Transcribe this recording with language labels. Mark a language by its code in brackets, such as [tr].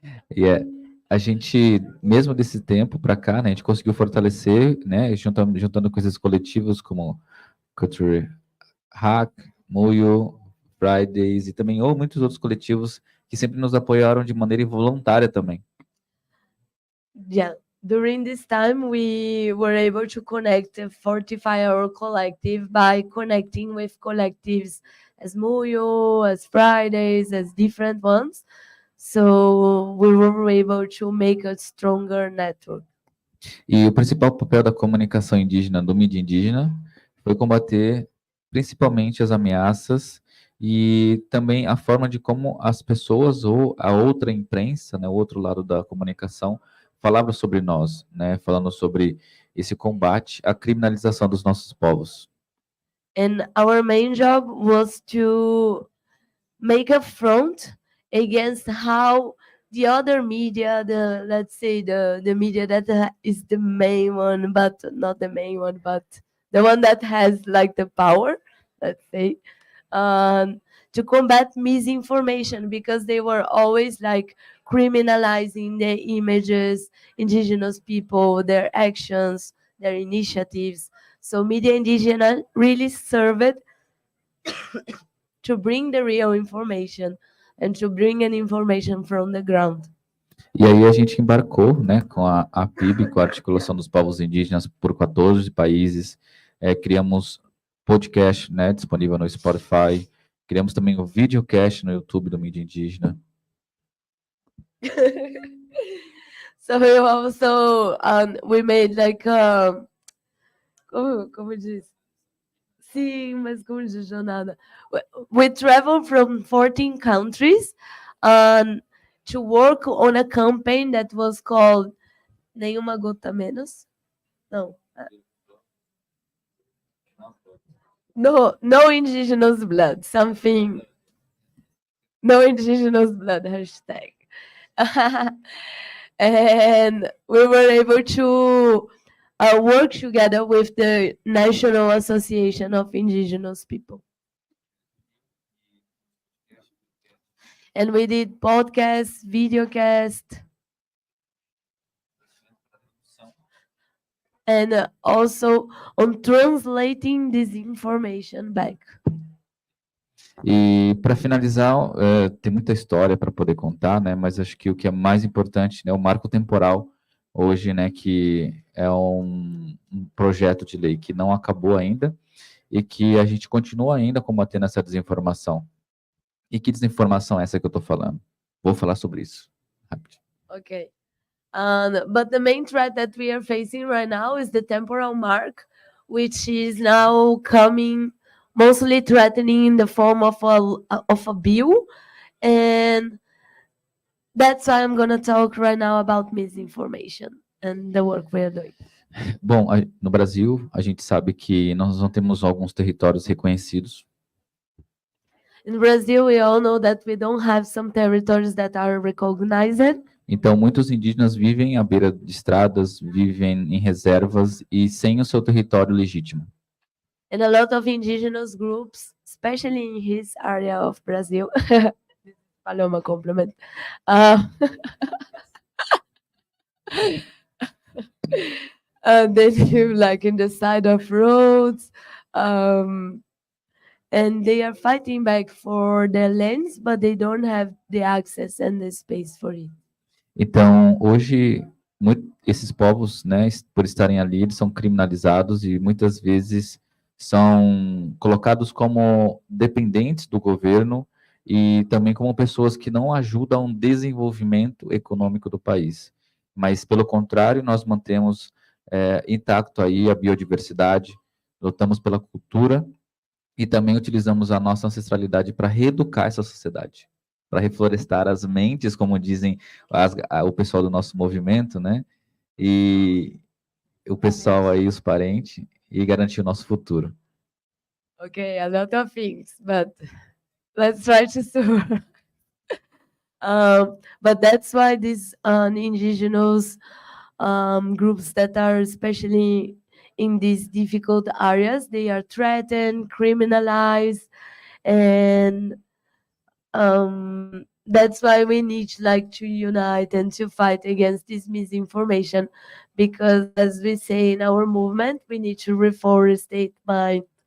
[pt] Yeah, a gente, mesmo desse tempo para cá, né, a gente conseguiu fortalecer, né, juntando coisas coletivas como Culture Hack, Muyo, Fridays e também muitos outros coletivos que sempre nos apoiaram de maneira involuntária também. [en] Yeah, during this time we were able to connect and fortify our collective by connecting with collectives as Muyo, as Fridays, as different ones. So we were able to make a stronger network. [pt] E o principal papel da comunicação indígena, do mídia indígena, foi combater principalmente as ameaças e também a forma de como as pessoas ou a outra imprensa, né, o outro lado da comunicação, falavam sobre nós, né, falando sobre esse combate à criminalização dos nossos povos. [en] And our main job was to make a front against how the other media, let's say the media that is the main one, but not the main one, but the one that has like the power, let's say, to combat misinformation, because they were always like criminalizing the images, indigenous people, their actions, their initiatives. So Media Indigena really served to bring the real information and to bring an information from the ground. [pt] E aí a gente embarcou, né, com a PIB, com a Articulação dos Povos Indígenas por 14 países, criamos podcast, né, disponível no Spotify, criamos também o videocast no YouTube do Mídia Indígena. [en] So we also we made like [pt] como diz? Sim, mas como diz jornada? [en] We traveled from 14 countries to work on a campaign that was called Nenhuma Gota Menos. No. No indigenous blood. Something. No indigenous blood hashtag. And we were able to work together with the National Association of Indigenous People. And we did podcasts, videocast, and also on translating this information back. [pt] E para finalizar, tem muita história para poder contar, né? Mas acho que o que é mais importante, né, o marco temporal hoje, né, que é um projeto de lei que não acabou ainda e que a gente continua ainda combatendo essa desinformação. E que desinformação é essa que eu estou falando? Vou falar sobre isso. Rápido. [en] Okay. But the main threat that we are facing right now is the temporal mark, which is now coming mostly threatening in the form of a bill. And that's why I'm going to talk right now about misinformation and the work we are doing. [pt] Bom, no Brasil, a gente sabe que nós não temos alguns territórios reconhecidos. [en] In Brazil, we all know that we don't have some territories that are recognized. [pt] Então, muitos indígenas vivem à beira de estradas, vivem em reservas e sem o seu território legítimo. [en] And a lot of indigenous groups, especially in his area of Brazil, Paloma compliment. They live like in the side of roads, and they are fighting back for their lands, but they don't have the access and the space for it. [pt] Então, hoje, esses povos, né, por estarem ali, eles são criminalizados e muitas vezes são colocados como dependentes do governo e também como pessoas que não ajudam o desenvolvimento econômico do país. Mas, pelo contrário, nós mantemos intacto aí a biodiversidade, lutamos pela cultura e também utilizamos a nossa ancestralidade para reeducar essa sociedade, para reflorestar as mentes, como dizem o pessoal do nosso movimento, né? E o pessoal aí, os parentes, e garantir o nosso futuro. [en] Okay, a lot of things, but let's try to survive. But that's why these indigenous groups that are especially in these difficult areas, they are threatened, criminalized, and that's why we need to unite and to fight against this misinformation, because as we say in our movement, we need to reforestate mind.